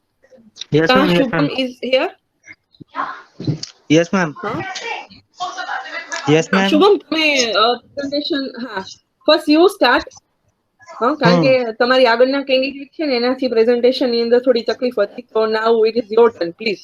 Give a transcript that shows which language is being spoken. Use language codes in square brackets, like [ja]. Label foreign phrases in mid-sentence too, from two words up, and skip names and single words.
[en] Yes, Ka ma'am. Yes, Shubham ma'am. is here? Yes, ma'am. Huh? Yes, ma'am. [gu] શુભમ તમે પ્રેઝન્ટેશન હા [en] first you start [gu] કારણ કે તમારી આગળના કેન્ડિડેટ છે ને એનાથી પ્રેઝન્ટેશન ની અંદર થોડી તકલીફ હતી તો [en] now it is your turn please.